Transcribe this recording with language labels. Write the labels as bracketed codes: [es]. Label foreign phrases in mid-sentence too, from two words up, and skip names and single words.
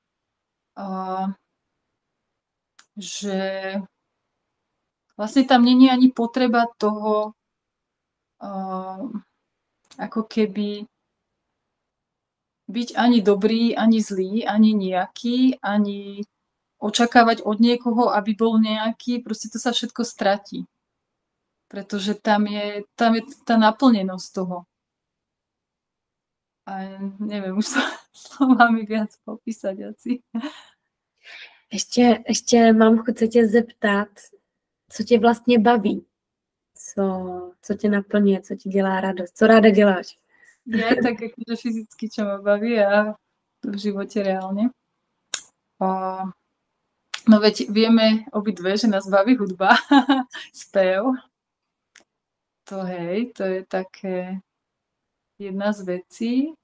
[sk] že vlastne tam není ani potreba toho ako keby byť ani dobrý, ani zlý, ani nejaký, ani očakávať od niekoho, aby bol nejaký, proste to sa všetko stratí. Pretože tam je tá naplnenosť toho. A neviem už slovami viac popísať asi. [cs] Ještě mám chuť se tě zeptat, co tě vlastně baví? Co tě naplňuje, co ti dělá radost? Co ráda děláš? [sk] Je aj tak akože fyzicky, čo ma baví a v živote reálne. No veď vieme obidve, že nás baví hudba, spev. To hej, to je také jedna z vecí.